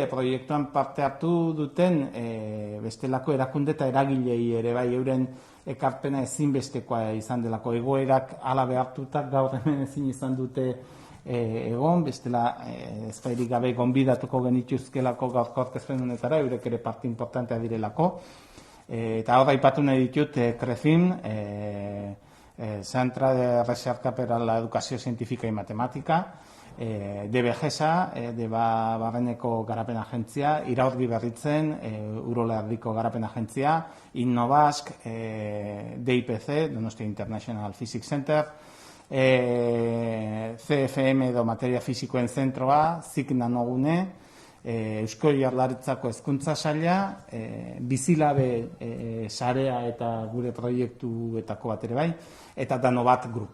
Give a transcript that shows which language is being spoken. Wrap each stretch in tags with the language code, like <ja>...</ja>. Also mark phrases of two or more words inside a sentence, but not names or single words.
<eu>proiektuan parte hartu duten bestelako erakunde eta eragilei ere bai, euren ekarpena ezinbestekoa izan delako, egoerak hala behartuta gaur hemen ezin izan dute egon, bestela ezpairik gabe gonbidatuko genituzkelako gaurko aurkezpen honetara, eurek ere parte importantea direlako, eta hor aipatu nahi ditut CRECIM, Centre de Recerca per a la Educació Científica i Matemàtica, DBGESA, Barreneko Garapen Agentzia, Iraurgi Berritzen, Urola Erdiko Garapen Agentzia, Innovask, DIPC, Donostia International Physics Center, CFM edo Materia Fisikoen Zentroa, ZIK Nanogune, Eusko Jaurlaritzako Hezkuntza Saila, Bizilabe sarea eta gure proiektuetako bat ere bai, eta Danobat Group.</eu>